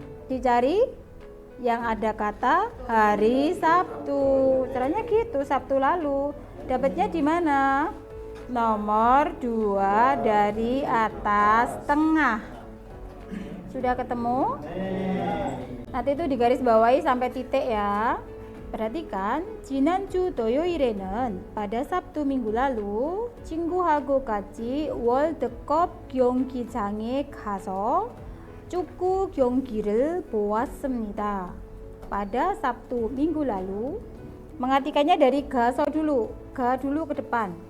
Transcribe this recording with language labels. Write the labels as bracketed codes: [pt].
[id] Dicari yang ada kata hari Sabtu. Caranya gitu, Sabtu lalu. Dapatnya di mana? Nomor 2 dari atas tengah. Sudah ketemu? Nanti itu digaris bawahi sampai titik ya. Perhatikan, [ko] 지난주 토요일에는 [id] pada Sabtu minggu lalu [ko] 친구하고 같이 월드컵 경기장에 가서 축구 경기를 보았습니다. [id] Pada Sabtu minggu lalu Mengartikannya dari ga dulu ke depan.